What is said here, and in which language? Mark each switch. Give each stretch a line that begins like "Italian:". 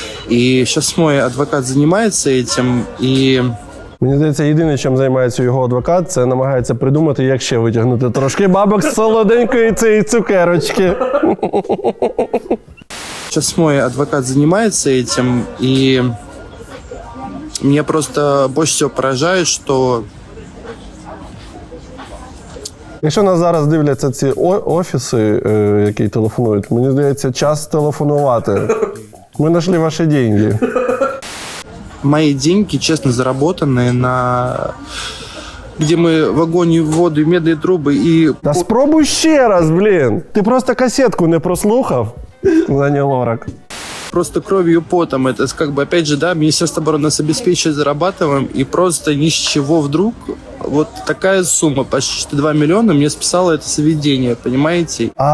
Russian: И сейчас мой адвокат занимается этим, и...
Ukrainian: Мені здається, єдине, чим займається його адвокат, це намагається придумати, як ще витягнути трошки бабок з солоденької цієї цукерочки.
Russian: Сейчас мой адвокат занимается этим, и меня просто больше всего поражает, что...
Ukrainian: Якщо нас зараз дивляться ці офіси, які телефонують, мені здається, час телефонувати. Ми знайшли ваші деньги.
Russian: Мои деньги, честно заработанные на... Где мы в огонь, и в воду, и медные трубы, и...
Ukrainian: Та спробуй ще раз, блін. Ти просто касетку не прослухав, Даня Лорак.
Russian: Просто кровью и потом. Это как бы, опять же, да, Министерство обороны нас обеспечивает, зарабатываем, и просто ни с чего вдруг вот такая сумма, почти 2 миллиона, мне списало это заведение, понимаете?